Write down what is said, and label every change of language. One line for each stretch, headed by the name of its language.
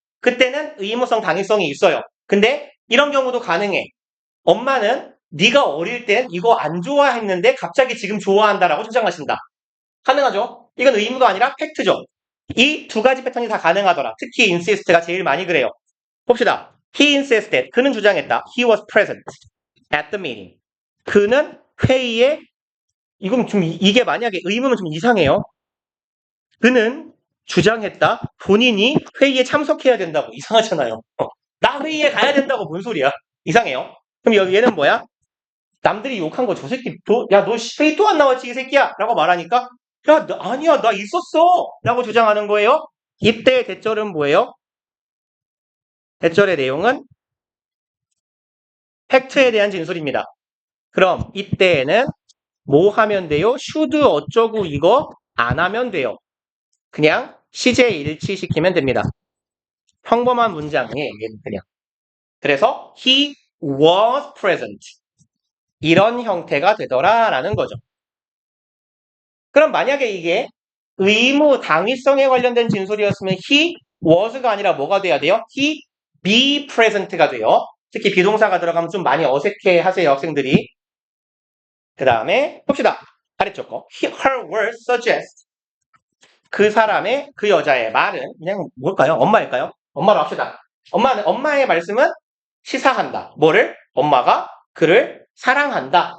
Korean: 그때는 의무성, 당위성이 있어요. 근데 이런 경우도 가능해. 엄마는 네가 어릴 땐 이거 안 좋아했는데 갑자기 지금 좋아한다라고 주장하신다. 가능하죠? 이건 의무가 아니라 팩트죠. 이 두 가지 패턴이 다 가능하더라. 특히 insist가 제일 많이 그래요. 봅시다.
English: He insisted.
Korean: 그는 주장했다.
English: He was present at the meeting.
Korean: 그는 회의에 이건 좀 이게 만약에 의무면 좀 이상해요. 그는 주장했다. 본인이 회의에 참석해야 된다고. 이상하잖아요. 나 회의에 가야 된다고 뭔 소리야. 이상해요. 그럼 얘는 뭐야? 남들이 욕한 거 저 새끼 야 너 회의 또 안 나왔지 이 새끼야 라고 말하니까 야 아니야 나 있었어 라고 주장하는 거예요. 이때 대절은 뭐예요? 대절의 내용은 팩트에 대한 진술입니다. 그럼 이때에는 뭐 하면 돼요? should 어쩌고 이거 안 하면 돼요. 그냥 시제 일치시키면 됩니다. 평범한 문장이에요. 얘는 그냥. 그래서 he was present. 이런 형태가 되더라라는 거죠. 그럼 만약에 이게 의무, 당위성에 관련된 진술이었으면 he was가 아니라 뭐가 돼야 돼요? he be present가 돼요. 특히 비동사가 들어가면 좀 많이 어색해 하세요, 학생들이. 그 다음에 봅시다. 아래쪽 거. her words suggest. 그 여자의 말은 그냥 뭘까요? 엄마일까요? 엄마로 합시다. 엄마의 말씀은 시사한다. 뭐를? 엄마가 그를 사랑한다.